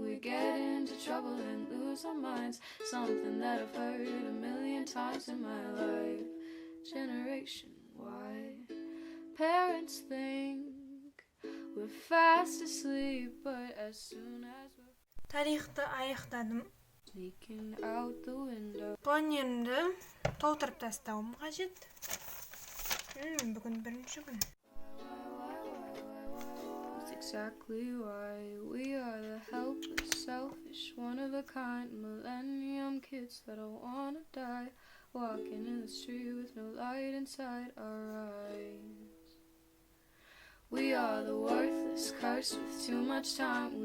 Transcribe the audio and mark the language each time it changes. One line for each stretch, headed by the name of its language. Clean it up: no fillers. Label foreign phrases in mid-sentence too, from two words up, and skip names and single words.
English: We get into trouble and lose our minds, something that I've heard a million times in my life. Generation Y. Parents think we're fast asleep, but as soon as we're
Kazakh: Тарихты аяқтадым.
English: sneaking out the window.
Kazakh: Планерімді толтырып тастауым қажет. Бүгін бірінші күн.
English: That's exactly why we are the helpless, selfish, one-of-a-kind millennium kids that all wanna die, walking in the street with no light inside our eyes. We are the worthless, cursed with too much time.